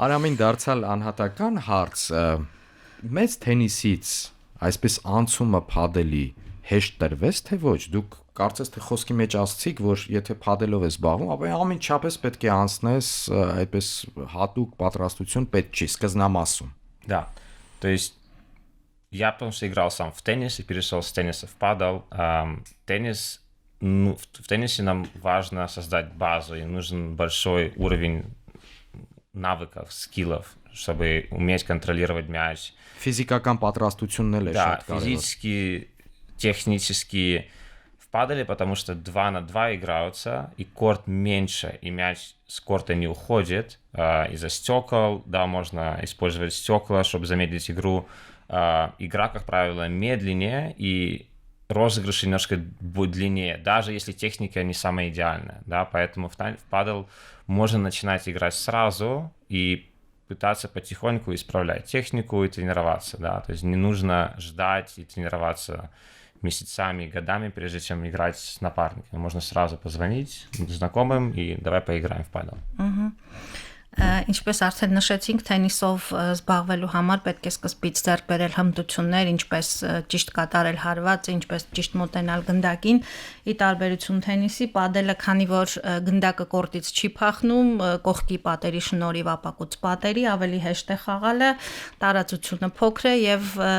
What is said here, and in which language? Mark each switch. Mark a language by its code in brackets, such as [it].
[hy] Արամին դարձալ անհատական հարց, մեծ թենիսից այսպես անցումը Փադելի հեշտ տրվեց թե ոչ, դուք կարծես թե խոսքի մեջ ասացիք, որ եթե Փադելով ես զբաղվում, ապա ամենչապես պետք է անցնես այդպես հատուկ պատրաստություն պետք չի սկզբնամասում։ [ru] Да. То есть я потому что играл сам в теннис и перешел с тенниса в падел. Теннис, в теннисе нам важно создать базу, и нужен большой уровень навыков, скиллов, чтобы уметь контролировать мяч. [hy] Ֆիզիկական պատրաստությունն էլ է [ru] Да, [hy] շատ կարևոր։ [ru] физически, технически в паделе, потому что 2 на 2 играются, и корт меньше, и мяч с корта не уходит из-за стекол. Да, можно использовать стекла, чтобы замедлить игру. Игра, как правило, медленнее, и розыгрыш немножко будет длиннее, даже если техника не самая идеальная. Да, поэтому в падел можно начинать играть сразу и пытаться потихоньку исправлять технику и тренироваться, да, то есть не нужно ждать и тренироваться месяцами, годами, прежде чем играть с напарником. Можно сразу позвонить знакомым и давай поиграем в падел. [hy] Ինչպես արդեն նշեցինք, թենիսով զբաղվելու համար պետք է սկզբից ձեռք բերել հմտություններ, ինչպես ճիշտ կատարել հարվածը, ինչպես ճիշտ մոտենալ գնդակին։ Ի տարբերություն թենիսի, падելը, քանի որ գնդակը կորտից չի փախնում, կողքի պատերի շնորհիվ ապակուց պատերի ավելի հեշտ է խաղալը, տարածությունը փոքր է եւ